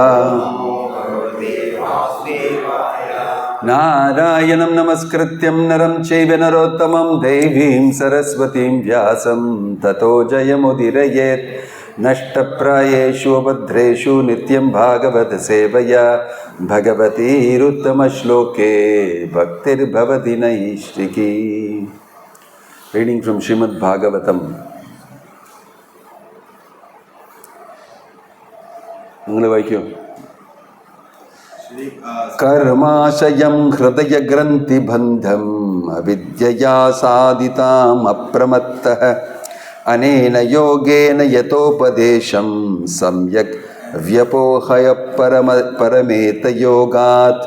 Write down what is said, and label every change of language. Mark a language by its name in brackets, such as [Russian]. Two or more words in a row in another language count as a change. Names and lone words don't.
[Sanskrit] नारायणं नमस्कृत्य नरं चैव नरोत्तमम् देवीं सरस्वतीं व्यासं ततो जयमुदीरयेत् नष्टप्रायेषु अभद्रेषु नित्यं भागवतसेवया भगवत्युत्तमश्लोके भक्तिर्भवति नैष्ठिकी. [English] Reading from Srimad Bhagavatam. [Malayalam] നിങ്ങൾ വായിക്കോ. [Sanskrit] कर्माशयं हृदय ग्रंथि बंधम अविद्यया साधिताम अप्रमत्तः अनेन योगेन यतोपदेशं सम्यक् व्यपोहय परमेत योगात्.